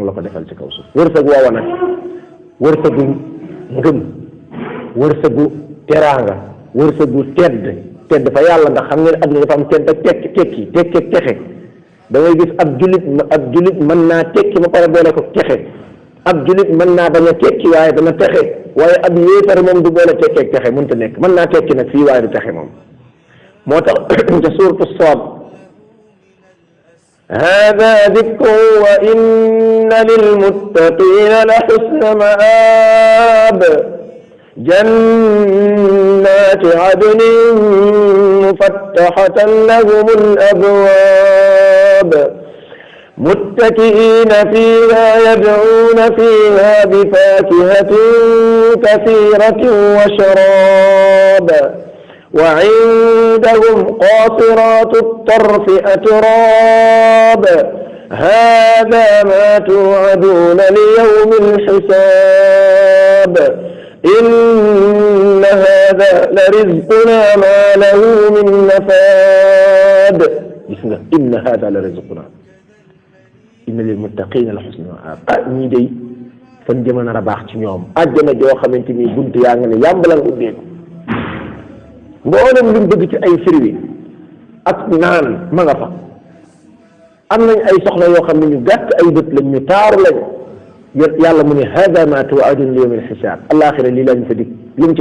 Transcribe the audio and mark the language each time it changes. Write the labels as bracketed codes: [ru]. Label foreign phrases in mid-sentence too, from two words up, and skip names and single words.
[wo] la ko defal ci kaw suuf wërsëg woowa nag wërsëgu ngëm wërsëgu teraanga wërsëgu tedd fa yàlla ndax xam ngeen adduna dafa am tedd ak tekki texe da ngay gis ab julit mën naa tekki ba pare boole ko texe ab julit mën naa bañ a tekki waaye dana texe waaye ab yéefar moom du boole tekki ak texe mënta nekk mën naa tekki nag fii waaye du texe moom moo tax ca suuratu Saad [ar] هذا ذكر وإن للمتقين لحسن مآب جنات عدن مفتحة لهم الأبواب متكئين فيها يدعون فيها بفاكهة كثيرة وشراب وعندهم قاصرات الطرف أتراب هذا ما توعدون ليوم الحساب إن هذا لرزقنا ما له من نفاد إن هذا لرزقنا إن للمتقين لحسن مآب [wo] ñii day fan jëma nar a baax ci ñoom àjjana joo xamante ni bunt yaa nga ne yàmbalal ubbeeku mboolem luñ bëgg ci ay firwi ak naan ma nga fa am nañ ay soxla yoo xam ne ñu gàtt ay bët lañ ñu taaru lañ yàlla mu ne [ar] هذا ما توعدون ليوم الحساب [wo] alaxira lii lañ fa dig li mu ci